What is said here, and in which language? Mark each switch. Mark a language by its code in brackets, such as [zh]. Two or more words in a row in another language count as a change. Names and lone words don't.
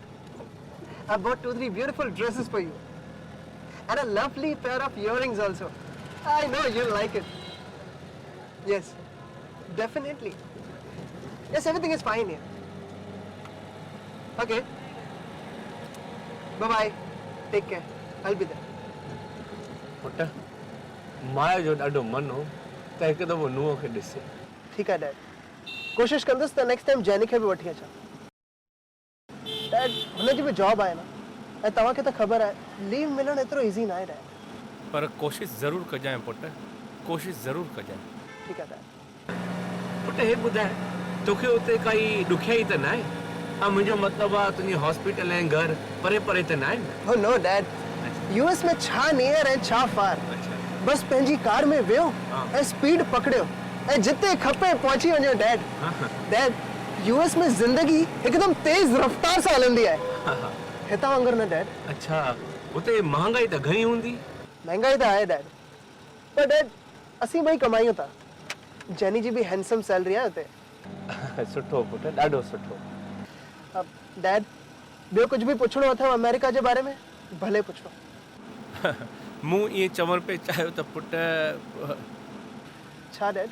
[en] I bought 2-3 beautiful dresses for you. And a lovely pair of earrings also. I know you'll like it. Yes, definitely. Yes, everything is fine here. Okay. Bye-bye. Take care. I'll be there. [sd] पुट माया जो ॾाढो मन हो त हिकु दफ़ो नुंहं खे ॾिसे। ठीक है डैड, कोशिश कंदुसि त [en] next time [sd] जैनी खे बि वठी अचां। डैड, हुनजी बि जॉब आहे न, ऐं तव्हांखे त ख़बर आहे लीव मिलणु एतिरो इज़ी न आहे डैड। पर कोशिशि ज़रूरु कजांइ पुट, कोशिशि ज़रूरु कजांइ। ठीक है डैड। पुट हे ॿुधाए, तोखे उते काई ॾुखियाई त न आहे? हा, मुंहिंजो मतिलबु आहे तुंहिंजी हॉस्पिटल ऐं घर परे परे त न आहिनि? [en] Oh no [sd] डैड, यूएस में छा नियर ऐं छा फार। बस पंहिंजी कार में वियो ऐं स्पीड पकड़ियो ऐं जिते खपे पहुची वञो डैड। डैड, यूएस में ज़िंदगी हिकदमि तेज़ रफ़्तार सां हलंदी आहे, हितां वांगुरु न डैड। अच्छा, उते महांगाई त घणी हूंदी? महंगाई त आहे डैड, पर डैड असीं ॿई कमायूं था। जेनी जी बि [en] handsome salary [sd] आहे हुते। सुठो पुट, ॾाढो सुठो। डैड, ॿियो कुझु बि पुछणो अथव अमेरिका जे बारे में, भले पुछो। मूं ईअं चवण पे चाहियो त पुट छा डैड?